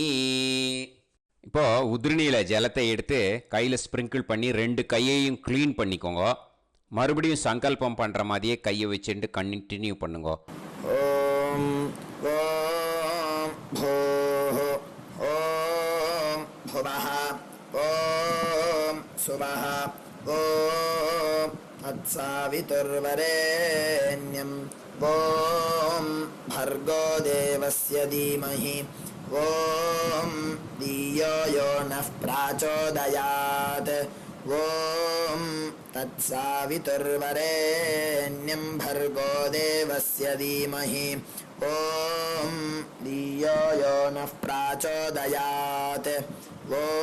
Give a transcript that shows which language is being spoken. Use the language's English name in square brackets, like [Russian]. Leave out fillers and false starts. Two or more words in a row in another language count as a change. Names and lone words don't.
[Tamil] இப்போது உதிரணியில் ஜலத்தை எடுத்து கையில் ஸ்ப்ரிங்கிள் பண்ணி 2 கையையும் க்ளீன் பண்ணிக்கோங்க. மறுபடியும் சங்கல்பம் பண்ணுற மாதிரியே கையை வச்சுட்டு கண்டினியூ பண்ணுங்க. [Sanskrit] ॐ ॐ भूः, ॐ भू भुवः ॐ सुवः ॐ तत्सवितुर्वरेण्यं ॐ भर्गो देवस्य धीमहि ॐ धियो यो नः प्रचोदयात् ॐ तत्सवितुर्वरेण्यं भर्गो देवस्य धीमहि ॐ धियो यो नः प्रचोदयात् ॐ